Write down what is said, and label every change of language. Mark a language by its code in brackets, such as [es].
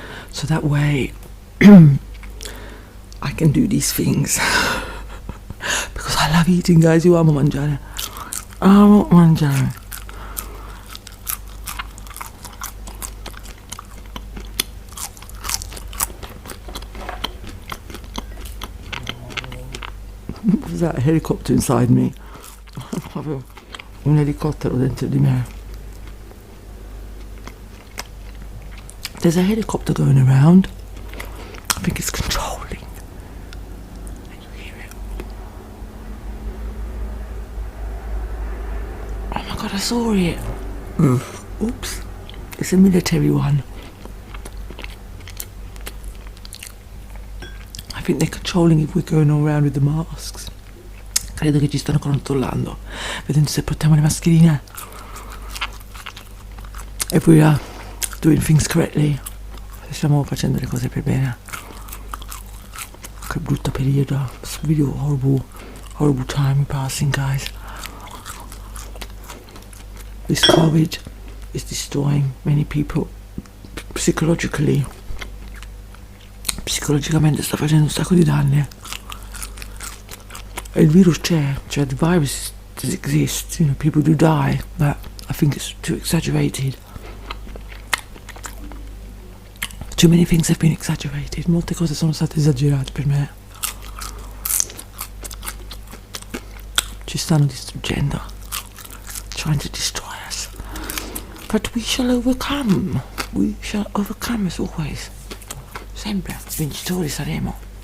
[en] So that way I can do these things because I love eating, guys. [it] Io amo mangiare. Amo mangiare. [en] Was that a helicopter inside me? [it] Avevo un elicottero dentro di me. [en] There's a helicopter going around. I think it's controlling. Can you hear it? Oh my god, I saw it. Oops. It's a military one. I think they're controlling if we're going around with the masks. [it] Credo che ci stanno controllando, vedendo se portiamo le mascherine. [en] If we are doing things correctly, [it] se stiamo facendo le cose per bene. Che brutto periodo. [en] It's really horrible time we're passing, guys. This COVID is destroying many people psychologically. [it] Psicologicamente sta facendo un sacco di danni. E il virus c'è, cioè [en] the virus does exist, you know, people do die, but I think it's too exaggerated. Too many things have been exaggerated, [it] molte cose sono state esagerate per me. Ci stanno distruggendo, [en] trying to destroy us. But we shall overcome as always. [it] Sempre, vincitori saremo.